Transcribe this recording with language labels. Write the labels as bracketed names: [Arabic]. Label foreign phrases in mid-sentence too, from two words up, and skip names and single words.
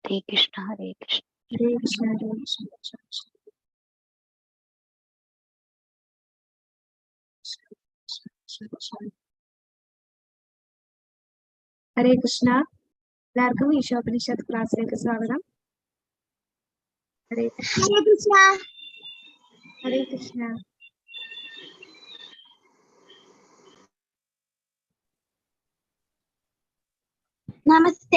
[Sanskrit] Hare Krishna, Hare Krishna. Hare Krishna, Hare Krishna. Hare Krishna. [Malayalam] എല്ലാവർക്കും ഈശോപനിഷത്ത് ക്ലാസ്സിലേക്ക് സ്വാഗതം. [Sanskrit] ഹരേ കൃഷ്ണ. ഹരേ കൃഷ്ണ. Namaste.